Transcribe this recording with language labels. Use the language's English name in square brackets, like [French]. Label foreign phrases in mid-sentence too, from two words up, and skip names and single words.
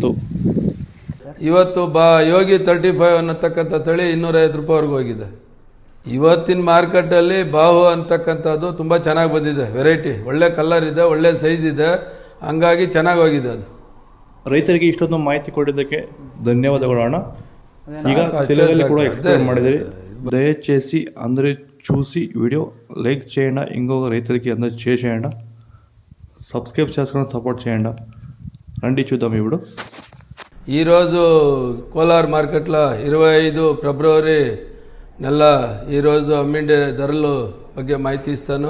[Kannada] ಇವತ್ತು ಯೋಗಿ 35 ಅನ್ನತಕ್ಕಂಥ ತಳಿ 250 ರೂಪಾಯಿವರೆಗೂ ಹೋಗಿದೆ. ಇವತ್ತಿನ ಮಾರ್ಕೆಟಲ್ಲಿ ಬಾಹು ಅಂತಕ್ಕಂಥದ್ದು ತುಂಬ ಚೆನ್ನಾಗಿ ಬಂದಿದೆ. ವೆರೈಟಿ ಒಳ್ಳೆ ಕಲರ್ ಇದೆ, ಒಳ್ಳೆ ಸೈಜ್ ಇದೆ, ಹಂಗಾಗಿ ಚೆನ್ನಾಗಿ ಹೋಗಿದೆ. ಅದು ರೈತರಿಗೆ ಇಷ್ಟೊಂದು ಮಾಹಿತಿ ಕೊಟ್ಟಿದ್ದಕ್ಕೆ ధన్యవాದಗಳು ಅಣ್ಣ. ಈಗ [Telugu] తెలుగులో కూడా [Kannada] ఎక్స్ప్లెయిన్ ಮಾಡಿದಿರಿ. [Telugu] దయచేసి అందరూ చూసి వీడియో లైక్ చేయండి, ఇంకొక రైతులకి అందరూ చేసేయండి, సబ్స్క్రైబ్ చేసుకొని సపోర్ట్ చేయండి. రండి చూద్దాం ఇప్పుడు. ఈరోజు కోలార్ మార్కెట్లో 25 ఫిబ్రవరి నెల ఈరోజు అమ్మిండే ధరలు ಬಗ್ಗೆ మాహితి ఇస్తాను.